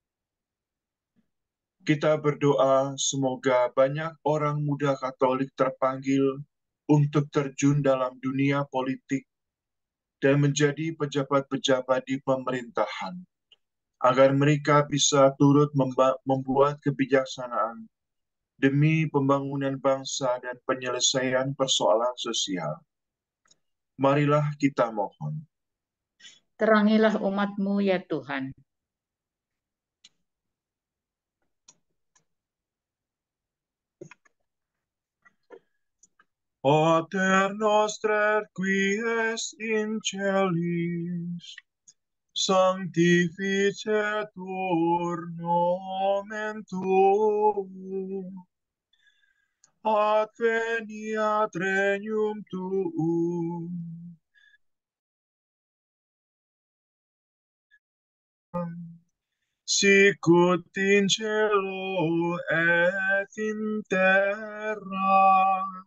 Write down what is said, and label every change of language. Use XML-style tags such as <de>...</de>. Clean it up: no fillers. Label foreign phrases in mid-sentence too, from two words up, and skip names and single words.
<id>Kita berdoa semoga banyak orang muda Katolik terpanggil untuk terjun dalam dunia politik dan menjadi pejabat-pejabat di pemerintahan, agar mereka bisa turut membuat kebijaksanaan demi pembangunan bangsa dan penyelesaian persoalan sosial. Marilah kita mohon. Terangilah umat-Mu ya Tuhan.</id> <la>Pater noster qui es in celis, sanctificetur nomen tuum, adveniat regnum tuum, sicut in cielo et in terra.</la>